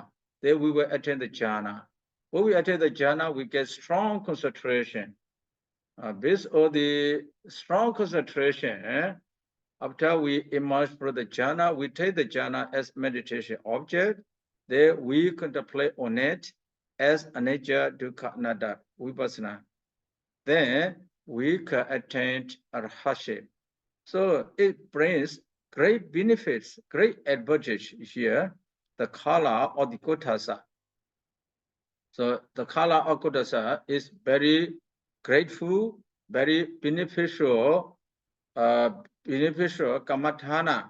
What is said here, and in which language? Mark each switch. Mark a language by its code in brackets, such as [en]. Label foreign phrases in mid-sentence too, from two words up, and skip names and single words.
[en] Then we will attain the jhana. When we attain the jhana, we get strong concentration. Based on the strong concentration, after we emerge from the jhana, we take the jhana as meditation object. Then we contemplate on it as [pi] anicca, dukkha, anatta, vipassana. [en] Then we can attain arhatship. So it brings great benefits, great advantage here, the color of the kutasa. So the color of kutasa is very grateful, very beneficial kamathana.